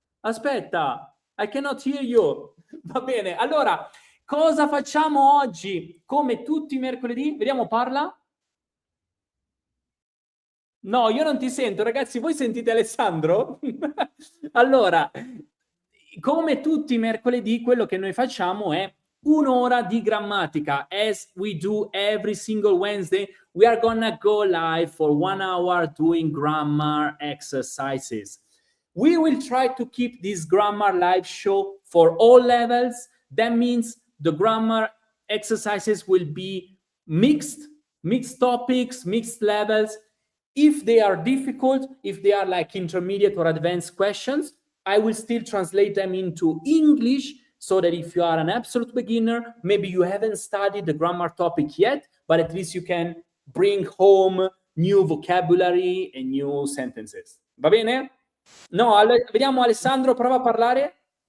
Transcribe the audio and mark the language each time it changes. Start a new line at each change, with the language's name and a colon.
English: Aspetta, I cannot hear you.
Italian: Va bene, allora, cosa facciamo oggi? Come tutti i mercoledì, vediamo, parla. No, io non ti sento, ragazzi, voi sentite Alessandro? Allora, come tutti i mercoledì, quello che noi facciamo è un'ora di grammatica.
English: As we do every single Wednesday, we are gonna go live for 1 hour doing grammar exercises. We will try to keep this grammar live show for all levels. That means the grammar exercises will be mixed topics, mixed levels. If they are difficult, if they are like intermediate or advanced questions, I will still translate them into English so that if you are an absolute beginner, maybe you haven't studied the grammar topic yet, but at least you can bring home new vocabulary and new sentences.
Italian: Va bene? No, vediamo Alessandro, prova a parlare.